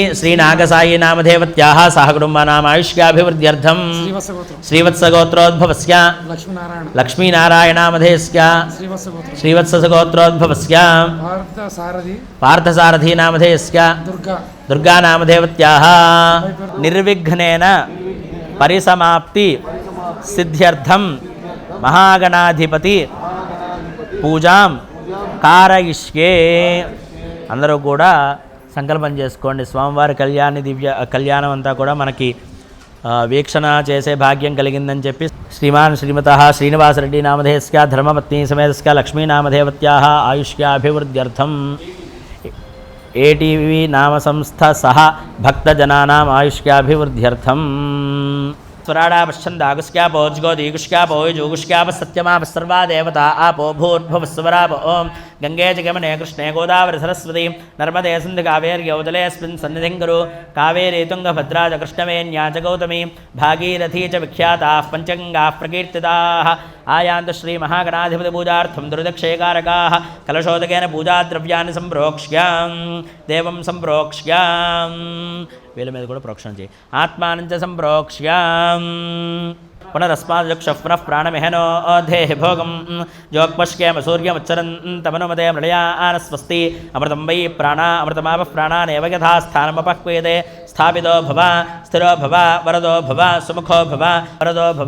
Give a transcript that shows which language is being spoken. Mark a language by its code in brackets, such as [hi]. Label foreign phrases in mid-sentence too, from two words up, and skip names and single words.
[sa] श्रीनागसायी नामधेयवत्याः सहकुटुम्बानाम् आयुष्याभिवृद्ध्यर्थं श्रीवत्सगोत्रोद्भवस्य लक्ष्मीनारायणामधेयस्य श्रीवत्सगोत्रोद्भवस्य पार्थसारथी नामधेयस्य दुर्गानामधेयवत्याः निर्विघ्नेन परिसमाप्ति सिद्ध्यर्थं महागणाधिपति పూజాం కారయిష్యే. [te] అందరూ కూడా సంకల్పం చేసుకోండి. స్వామివారి కళ్యాణం అంతా కూడా మనకి వీక్షణ చేసే భాగ్యం కలిగిందని చెప్పి [sa] శ్రీమాన్ శ్రీమతః శ్రీనివాసరెడ్డి నామధేయస్య ధర్మపత్ని సమేతస్య లక్ష్మీనామధేయవత్యాः ఆయుష్యాభివృద్ధ్యర్థం ఏటీవీ నామ సంస్థ సహ భక్తజనానాం ఆయుష్యాభివృద్ధ్యర్థం स्वराडापश्चन्दागुष्क्यापो ज्गोदीगुष्क्यापो युजुगुष्क्यापसत्यमापस्सर्वा देवता आपो भूर्भुवस्वराप ओं गंगे च गमने कृष्णे गोदावरी सरस्वती नर्मदे सिन्धु कावेर्यौदलेऽस्मिन् सन्निधिं कुरु कावेरी तुङ्गभद्रा च कृष्णवेण्या च गौतमी भागीरथी च विख्याताः पञ्चगङ्गाः प्रकीर्तिताः आयान्तु श्रीमहागणाधिपतिपूजार्थं दुर्दक्षेकारकाः कलशोदकेन पूजाद्रव्यानि सम्प्रोक्ष्यां देवं सम्प्रोक्ष्यां [te] వీళ్ళ మీద కూడా ప్రోక్షణ చేయి. [sa] ఆత్మానంచ సంప్రోక్ష్యాం पुनरस्माद्युक्षः पुनः प्राणमिहनो देहि भोगं जोक्पश्येम सूर्यमुच्चरन्तमनुमते मृळयानस्वस्ति अमृतं वै प्राणा अमृतमापः प्राणानेव यथा स्थानमुपह्वेदे स्थापितो भव स्थिरो भव वरदो भव सुमुखो भव वरदो भव